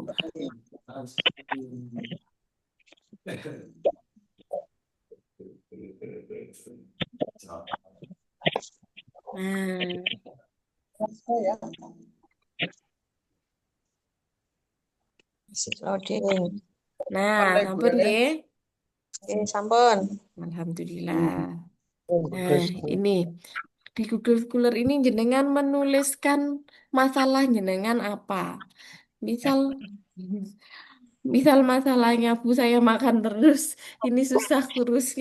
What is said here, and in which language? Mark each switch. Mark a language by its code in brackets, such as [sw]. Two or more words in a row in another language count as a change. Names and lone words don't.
[id] Nah, Loading. nah, [jv] sampun nggih. Sampun. [id] Alhamdulillah. Nah, Bagus. ini di Google Scholar ini jenengan menuliskan masalah jenengan apa? Misal, misal masalahnya Bu saya makan terus, ini susah kurusnya.